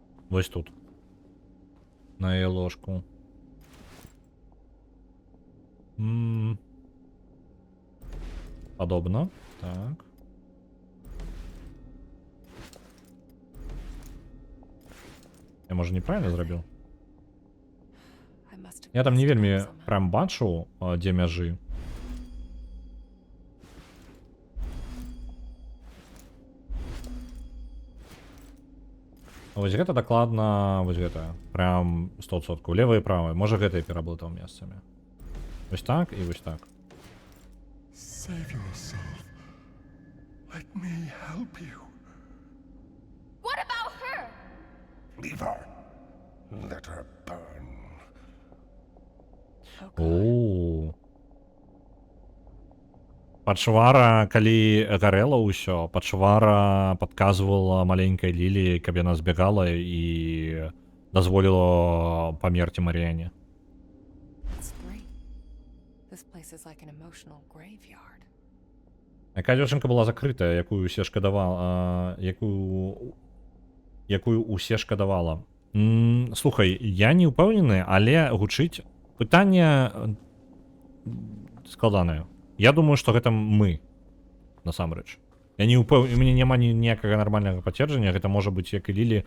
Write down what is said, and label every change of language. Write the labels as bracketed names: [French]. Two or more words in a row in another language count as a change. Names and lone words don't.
[Ukrainian] Ось тут. На її ложку. Подобно. Так. Я, може, неправильно зробив? [English] I must have [Ukrainian] Я там не [English] missed [Belarusian] вельмі [English] it somehow. [Belarusian] прям бачу, де мяжі. Вось гэта дакладна, вось гэта. Прям 100%. Левое і правое. Можа гэта і пераблытаў месцамі. Вось так і вось так. [English] Save yourself. Let me help you. What about her? Leave her. Let her burn. Оу. [Belarusian] Пачвара, калі гарэла ўсё, пачвара падказвала маленькай Лілі, каб яна збегала і дазволіла памерці Марыяне. [English] It's great. This place is like an emotional graveyard. [Belarusian] Якая дзяўчынка была закрытая, якую усе шкадавала, якую усе шкадавала. Слухай, я не ўпэўнены, але гучыць пытанне складанае. Я думаю, што гэта мы, насамрэч. Я не ўпэўнены, у мяне няма ніякага нармальнага пацверджання, гэта можа быць як і Лілі.